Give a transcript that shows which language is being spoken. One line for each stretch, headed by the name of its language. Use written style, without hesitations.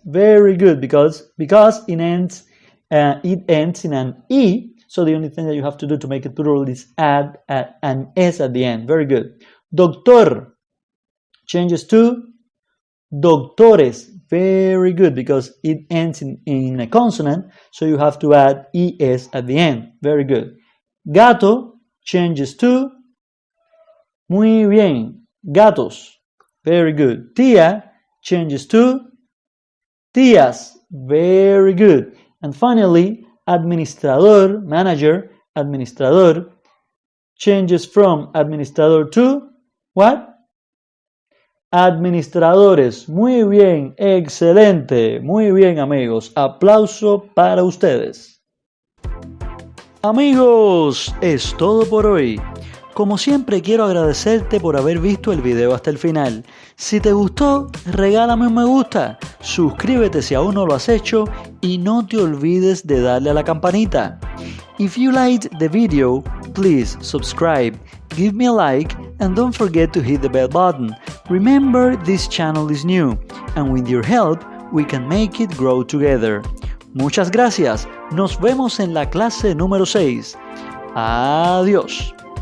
English: Very good, because it ends in an E, so the only thing that you have to do to make it plural is add an S at the end. Very good. Doctor changes to doctores. Very good, because it ends in a consonant, so you have to add ES at the end. Very good. Gato changes to,
Spanish: muy bien,
English: gatos. Very good. Tía changes to tías. Very good. And finally, administrador, manager, administrador, changes from administrador to what?
Spanish: Administradores. Muy bien, excelente. Muy bien, amigos. Aplauso para ustedes. Amigos, es todo por hoy. Como siempre, quiero agradecerte por haber visto el video hasta el final. Si te gustó, regálame un me gusta, suscríbete si aún no lo has hecho y no te olvides de darle a la campanita.
English: If you liked the video, please subscribe, give me a like, and don't forget to hit the bell button. Remember, this channel is new, and with your help, we can make it grow together.
Spanish: Muchas gracias. Nos vemos en la clase número 6. Adiós.